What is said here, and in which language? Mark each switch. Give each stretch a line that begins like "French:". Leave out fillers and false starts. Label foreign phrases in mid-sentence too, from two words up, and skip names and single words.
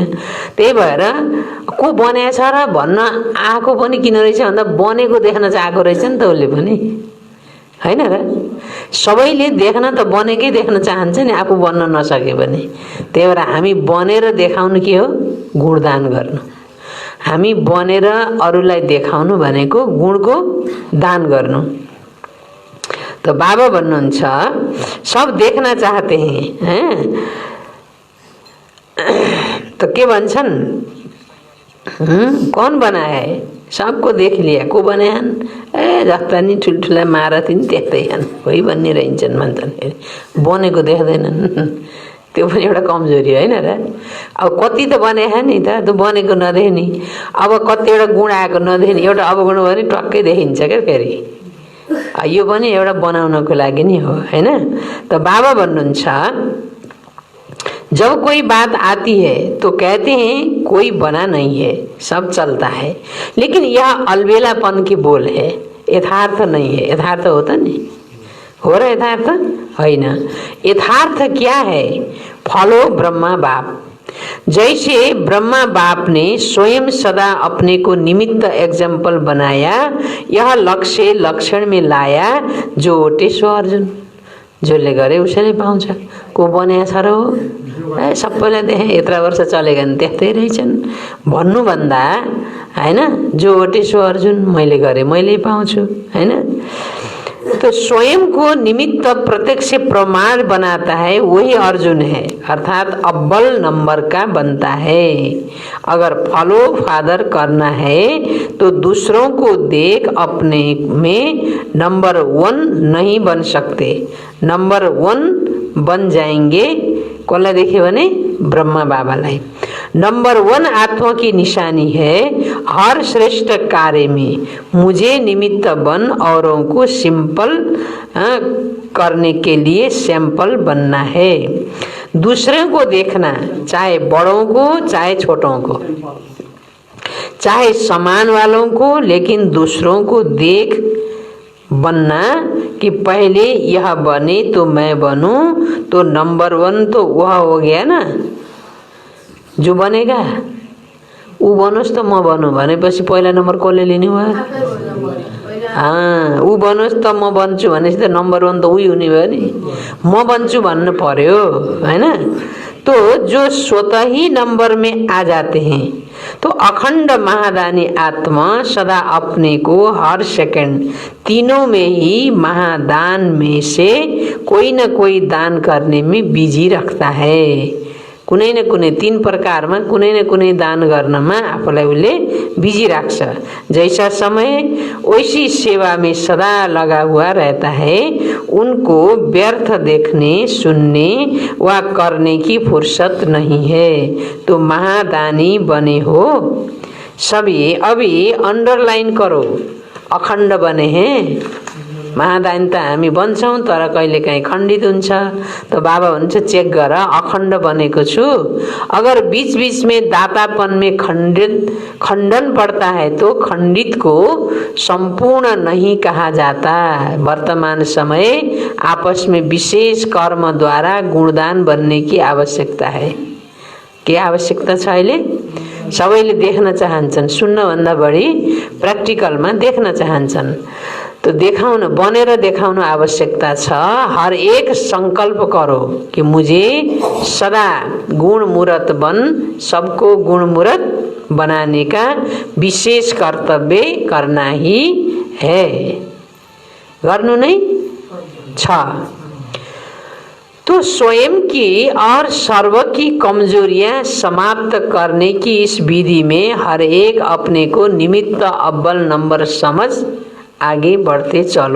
Nepali: त्यही भएर को बनाएछ र भन्न आएको पनि किन रहेछ भन्दा बनेको देख्न चाहेको रहेछ नि त उसले पनि, होइन र? सबैले देख्न त बनेकै देख्न चाहन्छ नि, आफू बन्न नसके भने। त्यही भएर हामी बनेर देखाउनु के हो? गुणदान गर्नु। हामी बनेर अरूलाई देखाउनु भनेको गुणको दान गर्नु।
Hindi: तो
Nepali: बाबा भन्नुहुन्छ
Hindi: सब देखना चाहते हैं, तो
Nepali: के भन्छन्?
Hindi: कौन बनाया है? सबको देख लिया, को बनाए?
Nepali: ए जस्ता नि ठुल्ठुला महारथी नि त्यस्तै छन्, कोही भन्ने रहन्छन् भन्छन्। बनेको देख्दैनन्, त्यो पनि एउटा कमजोरी होइन र? अब कति त बनाए नि त, त्यो बनेको नदेख्ने। अब कतिवटा गुण आएको नदेख्ने, एउटा अवगुण भयो भने टक्कै देखिन्छ क्या फेरि। यो पनि एउटा बनाउनको लागि नि हो, हैन? त बाबा भन्नुहुन्छ
Hindi: जब कोई बात आती है तो कहते हैं कोई बना नहीं है, सब चलता है, लेकिन यह अलबेलापन की बोल है, यथार्थ नहीं है। यथार्थ होता नहीं,
Nepali: हो र यथार्थ होइन। यथार्थ
Hindi: क्या है? फॉलो ब्रह्मा बाप। जैसे ब्रह्मा बाप ने स्वयं सदा अपने को निमित्त एग्जाम्पल बनाया, यह लक्ष्य लक्षण में लाया, जो ओटे सो अर्जुन।
Nepali: जसले गरे उसैले पाउँछ। को बनाएको छ र हो? ए सबैलाई देखेँ यत्र वर्ष चलेका नि त्यस्तै रहेछन् भन्नुभन्दा होइन,
Hindi: जो ओटे सो अर्जुन,
Nepali: मैले गरेँ मैले पाउँछु होइन।
Hindi: तो स्वयं को निमित्त प्रत्यक्ष प्रमाण बनाता है, वही अर्जुन है, अर्थात अव्वल नंबर का बनता है। अगर
English: follow father
Hindi: करना है तो दूसरों को देख अपने में नंबर 1 नहीं बन सकते। नंबर 1 बन जाएंगे
Nepali: कसलाई देख्यो भने ब्रह्मा बाबालाई।
Hindi: नंबर 1 आत्मा की निशानी है, हर श्रेष्ठ कार्य में मुझे निमित्त बन, औरों को सिंपल करने के लिए सैंपल बनना है। दूसरों को देखना, चाहे बड़ों को चाहे छोटों को, चाहे समान वालों को, लेकिन दूसरों को देख बनना कि पहले यह बने तो मैं बनूं, तो नंबर 1 तो वह हो गया ना जो बनेगा।
Nepali: ऊ बनोस् त म बनूं भनेपछि पहिला नम्बर कसले लिने भयो? ऊ बनोस् त म बन्छु भनेपछि त नम्बर 1 त उही हुने भयो नि। म बन्छु भन्नु पर्यो हैन।
Hindi: तो जो स्वतः ही नंबर में आ जाते हैं, तो अखंड महादानी आत्मा सदा अपने को हर सेकंड तीनों में ही महादान में से कोई न कोई दान करने में बिजी रखता है।
Nepali: कुनै न कुनै 3 प्रकारमा कुनै न कुनै दान गर्नमा आफूलाई उले बिजी राख्छ।
Hindi: जैसा समय वैसी सेवा में सदा लगा हुआ रहता है। उनको व्यर्थ देखने, सुनने व करने की फुर्सत नहीं है। तो महादानी बने हो सभी। अभी अंडरलाइन करो, अखण्ड बने हैं।
Nepali: महादानी त हामी बन्छौं तर कहिले काहीँ खण्डित हुन्छ। तो बाबा भन्छ चेक गर, अखण्ड बनेको छु।
Hindi: अगर बीच बीच में दातापन में खंडन पड़ता है तो खंडित को संपूर्ण नहीं कहा जाता। वर्तमान समय आपस में विशेष कर्म द्वारा गुणदान बनने की आवश्यकता है।
Nepali: के आवश्यकता छ अहिले? सबैले देख्न चाहन्छन्, सुन्न भन्दा बढी प्र्याक्टिकलमा देख्न चाहन्छन्। तो देखाउन, बनेर देखाउन आवश्यकता छ।
Hindi: हर एक संकल्प करो कि मुझे सदा गुण मूर्त बन, सबको गुण मूर्त बनाने का विशेष कर्तव्य करना ही है।
Nepali: गर्नु नै छ।
Hindi: तो स्वयं की और सर्व की कमजोरियां समाप्त करने की इस विधि में हर एक अपने को निमित्त अव्वल नंबर समझ आगे बढ़ते चलो।